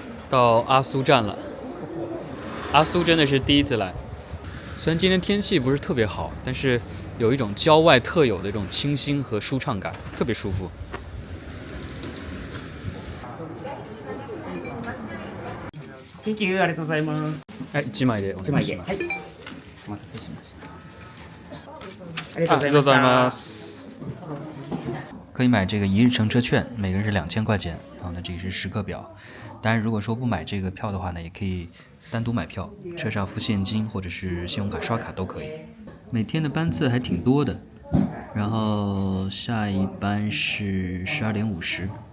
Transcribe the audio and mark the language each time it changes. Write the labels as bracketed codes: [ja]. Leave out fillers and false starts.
[zh] 到阿苏站了，阿苏真的是第一次来。虽然今天天气不是特别好，但是有一种郊外特有的这种清新和舒畅感，特别舒服。 [ja] 緊急ありがとうございます。哎，1枚でお願いします。お待たせしました。ありがとうございます。 [zh] 可以买这个一日乘车券，每个人是2000块钱。然后呢，这个是时刻表。当然，如果说不买这个票的话呢，也可以单独买票，车上付现金或者是信用卡刷卡都可以。每天的班次还挺多的，然后下一班是12点50。